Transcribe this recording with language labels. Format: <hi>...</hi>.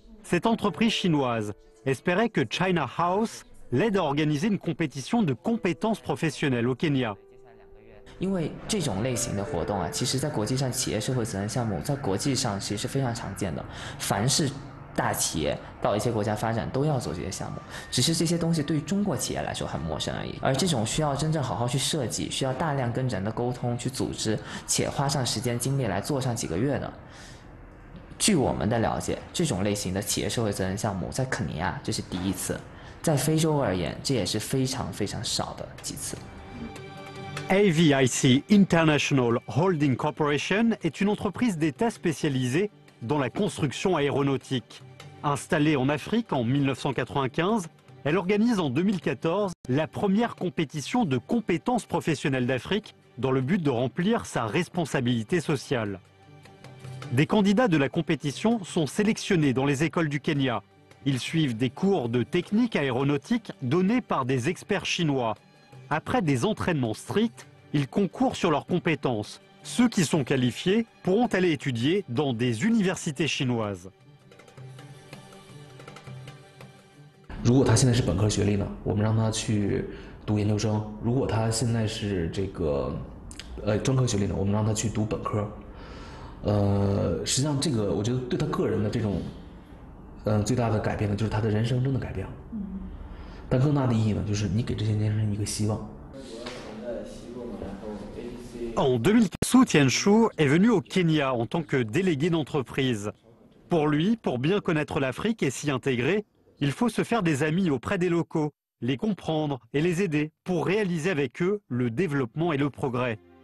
<fr>Cette entreprise chinoise espérait que China House l'aide à organiser une compétition de compétences professionnelles au Kenya.</fr> <zh>因为这种类型的活动啊，其实在国际上企业社会责任项目在国际上其实是非常常见的，凡是大企业到一些国家发展都要做这些项目，只是这些东西对于中国企业来说很陌生而已。而这种需要真正好好去设计，需要大量跟人的沟通去组织，且花上时间精力来做上几个月的，据我们的了解，这种类型的企业社会责任项目在肯尼亚这是第一次，在非洲而言，这也是非常非常少的几次。</zh> <fr>AVIC International Holding Corporation est une entreprise d'État spécialisée dans la construction aéronautique. Installée en Afrique en 1995, elle organise en 2014 la première compétition de compétences professionnelles d'Afrique dans le but de remplir sa responsabilité sociale. Des candidats de la compétition sont sélectionnés dans les écoles du Kenya. Ils suivent des cours de technique aéronautique donnés par des experts chinois. Après des entraînements stricts, ils concourent sur leurs compétences. Ceux qui sont qualifiés pourront aller étudier dans des universités chinoises.</fr> <zh>如果他现在是本科学历呢，我们让他去读研究生；如果他现在是这个专科学历呢，我们让他去读本科。实际上这个我觉得对他个人的这种最大的改变呢，就是他的人生真的改变了。但更大的意义呢，就是你给这些年轻人一个希望。</zh> <fr>En 2000, Su Tianshu est venu au Kenya en tant que délégué d'entreprise. Pour lui, pour bien connaître l'Afrique et s'y intégrer, il faut se faire des amis auprès des locaux, les comprendre et les aider pour réaliser avec eux le développement et le progrès.</fr>